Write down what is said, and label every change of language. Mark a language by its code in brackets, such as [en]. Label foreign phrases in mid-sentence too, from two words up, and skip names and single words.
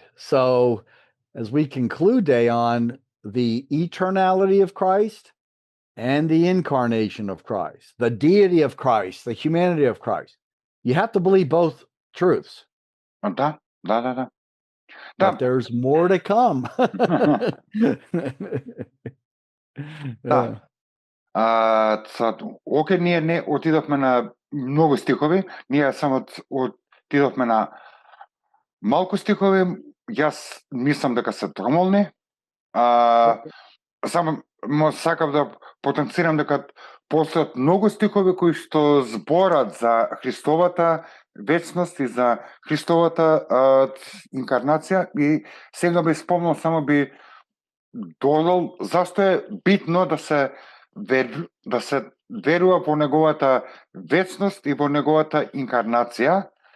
[en] So as we conclude day on the eternality of Christ and the incarnation of Christ, the deity of Christ, the humanity of Christ, you have to believe both truths. [mk] Да. [en] But there's more to come. [mk] Да. Окей, ние не отидовме на многу стихови, ние само отидовме на малку стихови. Јас мислам дека се домолни. Само сакав да потенцирам дека постојат многу стихови кои што зборат за Христовата вечност и за Христовата инкарнација, и сега би спомнал, само би додал зашто е битно да се верува во неговата вечност и во неговата инкарнација.